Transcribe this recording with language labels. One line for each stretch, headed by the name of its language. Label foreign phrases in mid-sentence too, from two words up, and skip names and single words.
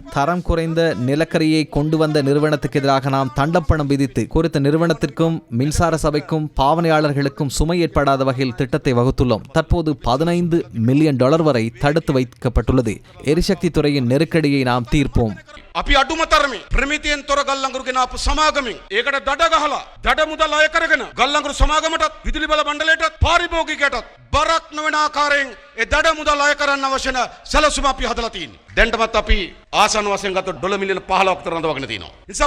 Tamil: தரம் குறைந்த நிலக்கரியை கொண்டு வந்த நிறுவனத்துக்கு எதிராக நாம் தண்டப்பணம் விதித்து குறித்த நிறுவனத்திற்கும் மின்சார சபைக்கும் பாவனையாளர்களுக்கும் சுமை ஏற்படாத வகையில் திட்டத்தை வகுத்துள்ளோம். தற்போது $15 மில்லியன் வரை தடுத்து வைக்கப்பட்டுள்ளது. எரிசக்தி துறையின் நெருக்கடியை நாம் தீர்ப்போம்.
Sinhala: අපි අඩුම තරමේ ප්‍රමිතියෙන් තොර ගල්ලංගුරු ගෙන ආපු සමාගමෙන් ඒකට දඩ ගහලා දඩ මුදල් අය කරගෙන ගල්ලංගුරු සමාගමටත් විදුලි බල මණ්ඩලයටත් පාරිභෝගිකයටත් බරක් නොවන ආකාරයෙන් ඒ දඩ මුදල් අය කරන්න අවශ්‍ය නැ සැලසුම අපි හදලා තියෙන්නේ. දැන්ටමත් අපි ආසන්න වශයෙන් ගත්තොත් $1 මිලියන 15ක් විතර රඳවගෙන තියෙනවා.